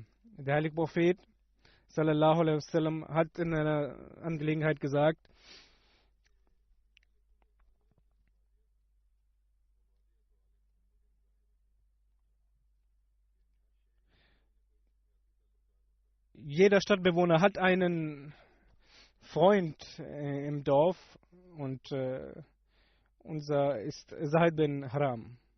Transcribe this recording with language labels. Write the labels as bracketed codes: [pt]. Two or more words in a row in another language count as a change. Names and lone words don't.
[de] Der heilige Prophet [ar] صلى الله عليه وسلم [de] hat in einer Angelegenheit gesagt, jeder Stadtbewohner hat einen Freund im Dorf, und unser ist Zaid bin Haram.